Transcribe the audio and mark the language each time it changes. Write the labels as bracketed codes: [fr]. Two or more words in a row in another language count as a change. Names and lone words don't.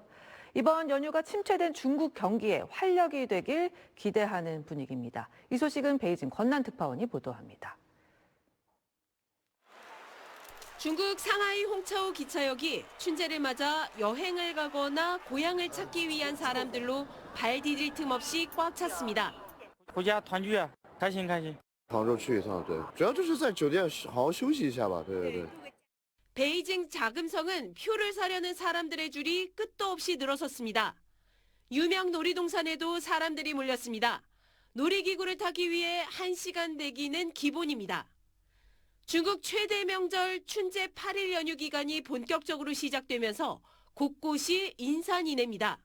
[ko] 이번 연휴가 침체된 중국 경기에 활력이 되길 기대하는 분위기입니다. 이 소식은 베이징 권난 특파원이 보도합니다. 중국 상하이 홍차오 기차역이 춘제를 맞아 여행을 가거나 고향을 찾기 위한 사람들로 발 디딜 틈 없이 꽉 찼습니다. [zh] 回家团聚啊，开心开心。杭州去一趟，对，主要就是在酒店好好休息一下吧，对对对。 [ko] 베이징 자금성은 표를 사려는 사람들의 줄이 끝도 없이 늘어섰습니다. 유명 놀이동산에도 사람들이 몰렸습니다. 놀이기구를 타기 위해 1시간 대기는 기본입니다. 중국 최대 명절 춘제 8일 연휴 기간이 본격적으로 시작되면서 곳곳이 인산인해입니다.